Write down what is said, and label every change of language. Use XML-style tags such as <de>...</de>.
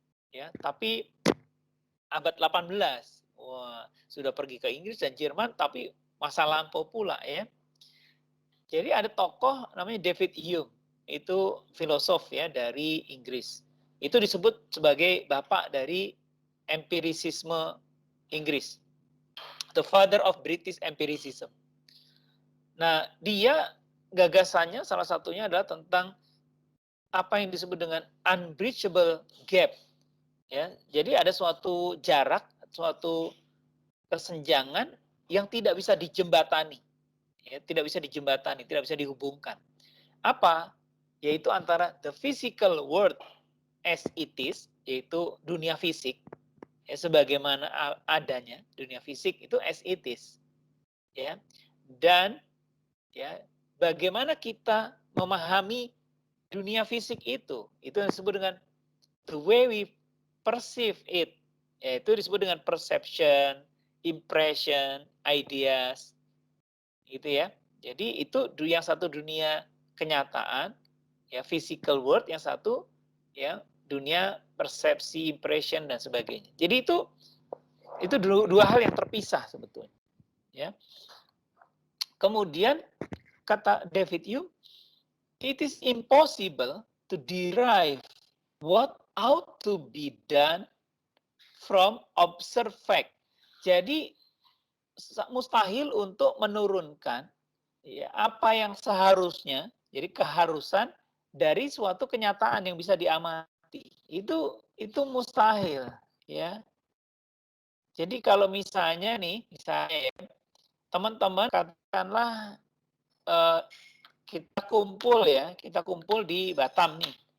<id>Ya, tapi abad 18. Wah, sudah pergi ke Inggris dan Jerman tapi masa lampau pula ya. Jadi ada tokoh namanya David Hume, itu filosof ya dari Inggris. Itu disebut sebagai bapak dari empirisisme Inggris.</id> <en>The father of British empiricism.</en> <id>Nah, dia gagasannya salah satunya adalah tentang apa yang disebut dengan</id> <en>unbridgeable gap.</en> <id>Ya, jadi ada suatu jarak, suatu kesenjangan yang tidak bisa dijembatani. Ya, tidak bisa dijembatani, tidak bisa dihubungkan. Apa? Yaitu antara</id> <en>the physical world as it is,</en> <id>yaitu dunia fisik, ya, sebagaimana adanya dunia fisik itu</id> <en>as it is,</en> <id>ya, dan ya bagaimana kita memahami dunia fisik itu yang disebut dengan</id> <en>the way we perceive it,</en> <id>yaitu disebut dengan perception, impression, ideas, gitu ya. Jadi itu yang satu dunia kenyataan, ya physical world, yang satu ya dunia persepsi, impression dan sebagainya. Jadi itu dua hal yang terpisah sebetulnya. Ya. Kemudian kata David Hume,</id> <en>it is impossible to derive what ought to be done from observed fact.</en> <id>Jadi mustahil untuk menurunkan ya, apa yang seharusnya, jadi keharusan dari suatu kenyataan yang bisa diamati. Itu mustahil, ya. Jadi kalau misalnya ya, teman-teman katakanlah kita kumpul di Batam nih.</id>